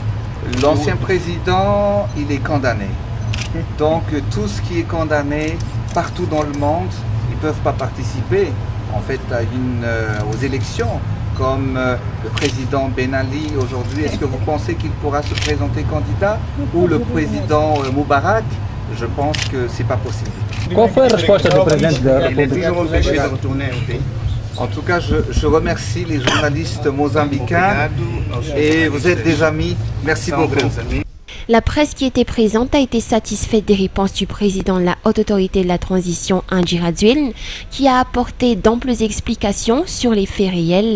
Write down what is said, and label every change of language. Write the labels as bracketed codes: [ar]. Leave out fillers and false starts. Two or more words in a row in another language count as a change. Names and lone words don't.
[fr] L'ancien président, il est condamné. Donc tout ce qui est condamné partout dans le monde, ils ne peuvent pas participer en fait aux élections. Comme le président Ben Ali aujourd'hui, est-ce que vous pensez qu'il pourra se présenter candidat? Ou le président Moubarak? Je pense que ce n'est pas possible. [pt] Qual foi a resposta do presidente da [fr] Il est [pt] República? [fr] toujours empêché de retourner au pays. En tout cas, je remercie les journalistes mozambicains et vous êtes des amis. Merci beaucoup. La presse qui était présente a été satisfaite des réponses du président de la Haute Autorité de la Transition, Andry Rajoelina, qui a apporté d'amples explications sur les faits réels.